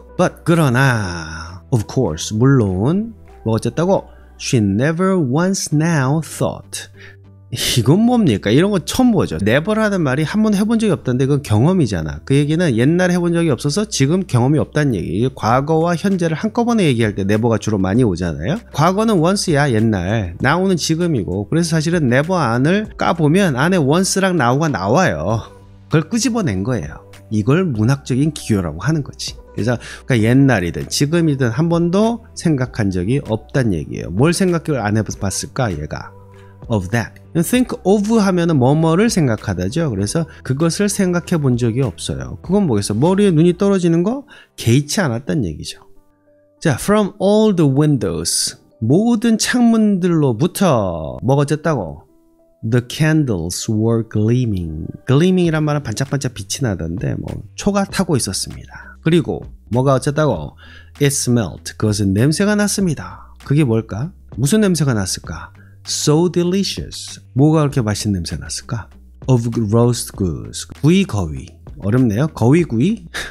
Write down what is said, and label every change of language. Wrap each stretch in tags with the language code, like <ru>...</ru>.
<en>But</en> <ko>그러나</ko> <en>of course</en> <ko>물론 뭐 어쨌다고?</ko> <en>She never once now thought.</en> <ko>이건 뭡니까? 이런 거 처음 보죠. never라는 말이 한 번 해본 적이 없다는데 그건 경험이잖아. 그 얘기는 옛날에 해본 적이 없어서 지금 경험이 없다는 얘기. 과거와 현재를 한꺼번에 얘기할 때 never가 주로 많이 오잖아요. 과거는 once야 옛날. now는 지금이고 그래서 사실은 never 안을 까보면 안에 once랑 now가 나와요. 그걸 끄집어낸 거예요. 이걸 문학적인 기교라고 하는 거지. 그래서 그러니까 옛날이든 지금이든 한 번도 생각한 적이 없다는 얘기예요. 뭘 생각을 안 해봤을까 얘가?</ko> <en>Of that.</en> <ko>think of 하면은 뭐뭐를 생각하다죠. 그래서 그것을 생각해 본 적이 없어요. 그건 뭐겠어? 머리에 눈이 떨어지는 거 개의치 않았다는 얘기죠.</ko> <en>자, from all the windows.</en> <ko>모든 창문들로부터 뭐가 어쨌다고?</ko> <en>The candles were gleaming.</en> <ko>gleaming이란 말은 반짝반짝 빛이 나던데 뭐 초가 타고 있었습니다. 그리고 뭐가 어쨌다고?</ko> <en>It smelled.</en> <ko>그것은 냄새가 났습니다. 그게 뭘까? 무슨 냄새가 났을까?</ko> <en>So delicious.</en> <ko>뭐가 그렇게 맛있는 냄새 났을까?</ko> <en>Of roast goose.</en> <ko>구이 거위. 어렵네요. 거위구이?</ko>